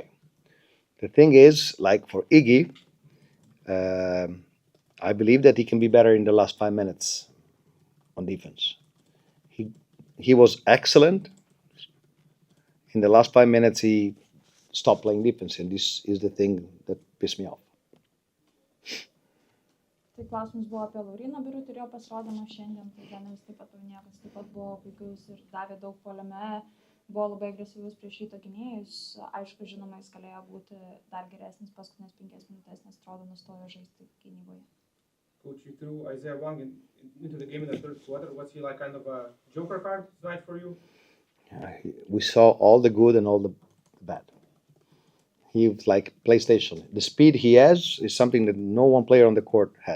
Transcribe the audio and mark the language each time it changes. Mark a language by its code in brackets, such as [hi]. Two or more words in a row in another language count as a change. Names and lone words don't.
[en] The thing is, like for Iggy, I believe that he can be better in the last 5 minutes on defense. He was excellent. In the last 5 minutes, he stopped playing defense, and this is the thing that pissed me off. [lt] Tai klausimas buvo apie Lauryną Birutį ir jo pasirodymą šiandien. Tai treneris taip pat paminėjo, kad taip pat buvo puikus ir davė daug puolime, buvo labai agresyvus prieš Ryto gynėjus. Aišku, žinoma, jis galėjo būti dar geresnis paskutinės 5 minutės, nes atrodo nustojo žaisti gynyboje. [en] Coach, you threw Isaiah Wong into the game in the third quarter. Was he like kind of a joker card tonight for you? We saw all the good and all the bad. He was like PlayStation. The speed he has is something that no one player on the court had.